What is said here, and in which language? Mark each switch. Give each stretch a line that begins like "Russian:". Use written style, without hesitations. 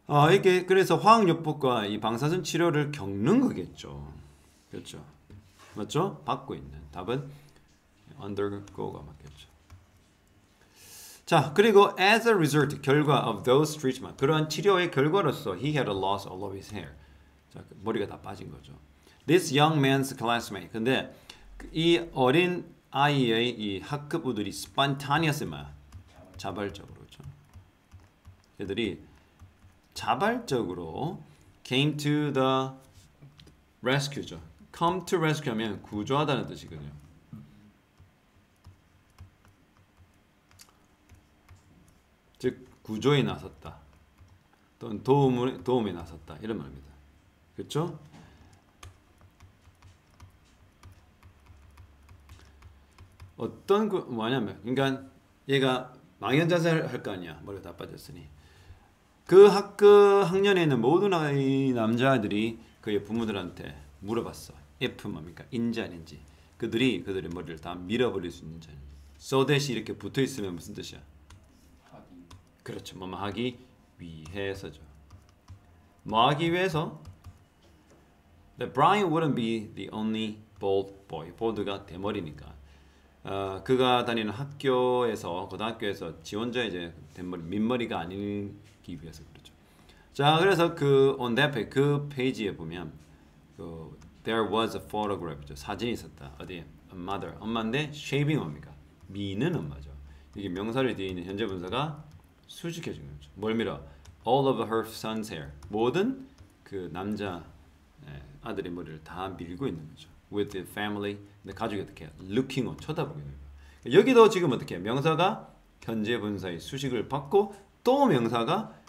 Korean: 이렇게 그래서 화학요법과 이 방사선 치료를 겪는 거겠죠. 그렇죠. 맞죠? 받고 있는 답은 undergo가 맞겠죠.
English: 자, 그리고 as a result,
Korean: 결과
English: of those treatment,
Korean: 그러한 치료의 결과로서
English: he had a loss all of his hair.
Korean: 자, 머리가 다 빠진 거죠.
English: This young man's classmate.
Korean: 근데 이 어린 아이의 이 학급부들이 spontaneous 뭐야? 자발적으로. 그렇죠? 애들이 자발적으로
English: came to the rescue
Korean: 죠.
English: come to rescue
Korean: 하면 구조하다는 뜻이거든요. 즉 구조에 나섰다. 또는 도움에 나섰다. 이런 말입니다. 그렇죠? 어떤 뭐냐면, 그러니까 얘가 망연자세를 할 거 아니야. 머리가 다 빠졌으니. 그 학년에 있는 모든 남자들이 그의 부모들한테 물어봤어.
English: if
Korean: 뭡니까? 인지 아닌지. 그들의 머리를 다 밀어버릴 수 있는지 아닌지.
English: so that
Korean: 이 이렇게 붙어있으면 무슨 뜻이야? 하기. 그렇죠. 뭐 하기 위해서죠. 뭐 하기 위해서?
English: That Brian wouldn't be the only bald boy.
Korean: bald가 대머리니까. 그가 다니는 학교에서, 고등학교에서 지원자 이제 대머리, 민머리가 아니기 위해서 그렇죠. 자, 그래서
English: on that page,
Korean: 그 페이지에 보면
English: there was a photograph,
Korean: 사진이 있었다. 어디에?
English: A mother,
Korean: 엄마인데
English: shaving
Korean: 뭡니까? 미는 엄마죠. 이게 명사를 뒤에 있는 현재 분사가 수직해진 거죠. 뭘 밀어?
English: All of her son's hair.
Korean: 모든 그 남자 아들의 머리를 다 밀고 있는 거죠.
English: With the family,
Korean: 근데 가족이 어떻게 해요?
English: Looking on,
Korean: 쳐다보게 되는 거예요. 여기도 지금 어떻게 해요? 명사가 현재 분사의 수식을 받고 또 명사가